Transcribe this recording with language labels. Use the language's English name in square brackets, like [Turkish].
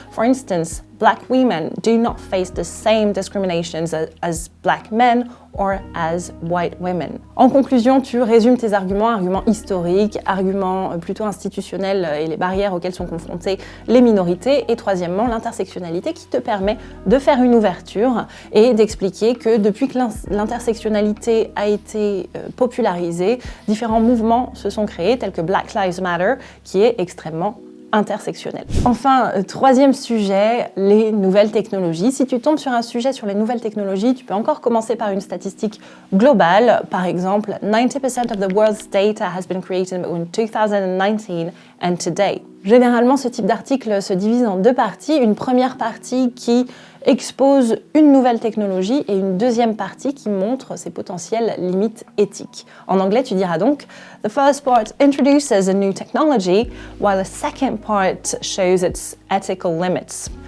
[English] For instance, black women do not face the same discriminations as black men or as white women. [French] En conclusion, tu résumes tes arguments historiques, arguments plutôt institutionnels et les barrières auxquelles sont confrontées les minorités, et troisièmement, l'intersectionnalité qui te permet de faire une ouverture et d'expliquer que depuis que l'intersectionnalité a été popularisée, différents mouvements se sont créés, tels que Black Lives Matter, qui est extrêmement intersectionnel. Enfin, troisième sujet, les nouvelles technologies. Si tu tombes sur un sujet sur les nouvelles technologies, tu peux encore commencer par une statistique globale. Par exemple, [English] 90% of the world's data has been created between 2019 and today. [French] Généralement, ce type d'article se divise en deux parties. Une première partie qui expose une nouvelle technologie et une deuxième partie qui montre ses potentielles limites éthiques. En anglais, tu diras donc [English] « The first part introduces a new technology, while the second part shows its ethical limits ».